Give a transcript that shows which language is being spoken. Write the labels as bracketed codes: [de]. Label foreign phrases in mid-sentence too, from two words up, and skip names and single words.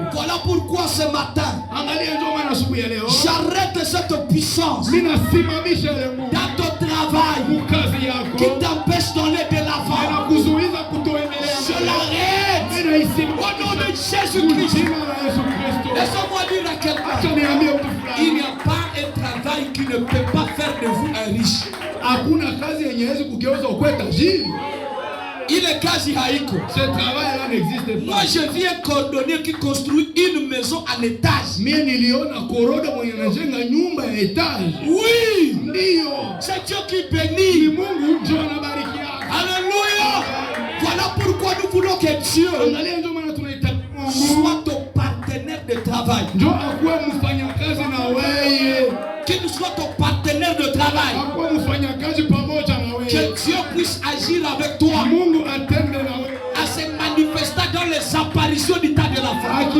[fr] Voilà pourquoi ce matin, [sw] Angalia ndio maana asubuhi ya leo. [fr] j'arrête cette puissance [sw] Mimi nasimamisha ile Mungu. [fr] dans ton travail [sw] Kazi yako. [fr] qui t'empêche d'aller de l'avant. [sw] Inakuzuiza kutoendelea. [fr] Je l'arrête. [sw] Mimi naisimamisha. [fr] Au nom de Jésus-Christ. [sw] Jina la Yesu Kristo. [fr] Laisse-moi dire à quelqu'un. [sw] Acha niambie mtu [fr] Il n'y [sw] fulani. [fr] a pas un travail qui ne peut pas faire de vous un riche. [sw] Hakuna kazi yenye haiwezi kugeuza ukuwe tajiri. Ile kazi haiko. [fr] Ce travail là n'existe Moi pas. je vis un cordonnier qui construit une maison en étage. [sw] Mimi niliona korodo mwenye anajenga nyumba ya etage. [fr] Oui, [sw] Ndio. [fr] c'est Dieu qui [sw] Ni [fr] bénit. [sw] Mungu ndio anabariki yako. [fr] Alléluia. Voilà pourquoi nous voulons que Dieu [sw] Angalia ndio maana tunaita Mungu [fr] soit ton partenaire de travail. Qu'il soit ton partenaire de travail. Que Dieu puisse agir avec toi. À se manifester dans les apparitions du temps de la fin.